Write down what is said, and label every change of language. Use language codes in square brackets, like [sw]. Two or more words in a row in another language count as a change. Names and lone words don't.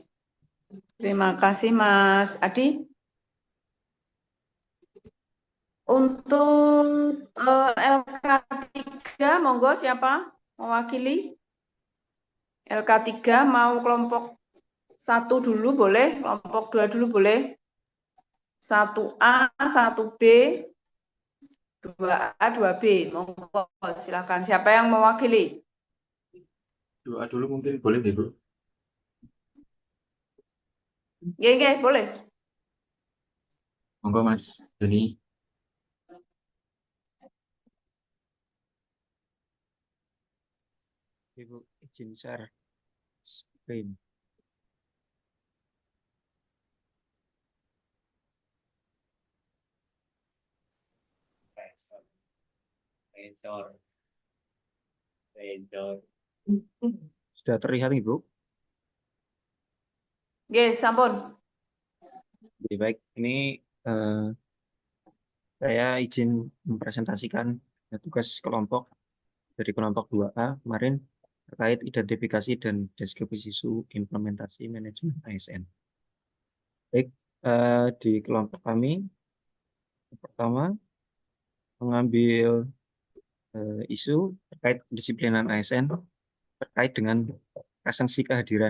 [id] Terima kasih Mas Adi. Untuk LK3, monggo siapa mewakili? LK3 mau kelompok 1 dulu boleh, kelompok 2 dulu boleh. 1A, 1B, 2A, 2B. Monggo, silakan. Siapa yang mewakili? 2A dulu mungkin boleh deh, Bu. Nggih, boleh. Monggo Mas Doni. Ibu izin [en] share screen. [id] Sudah terlihat, Ibu? [jv] Nggih, sampun. [id] Lebih baik, ini saya izin mempresentasikan tugas kelompok dari kelompok 2A kemarin terkait identifikasi dan deskripsi isu implementasi manajemen ASN. Baik, di kelompok kami pertama mengambil isu terkait disiplinan ASN terkait dengan presensi kehadiran.